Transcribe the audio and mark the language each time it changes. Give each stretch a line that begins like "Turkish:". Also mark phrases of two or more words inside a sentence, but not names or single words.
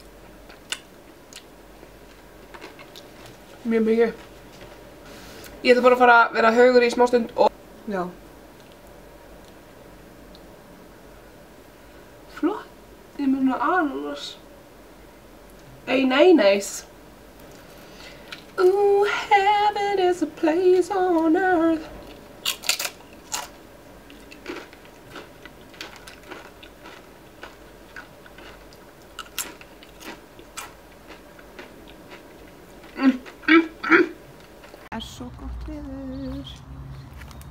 Icelandic: Mjög mikið. Ég ætla bara að fara að vera haugur í smá stund og... Já. Flott. Ég með svona ananas. Nei.
English: Ooh, heaven is a place on earth.
Icelandic: Er svo gott veður.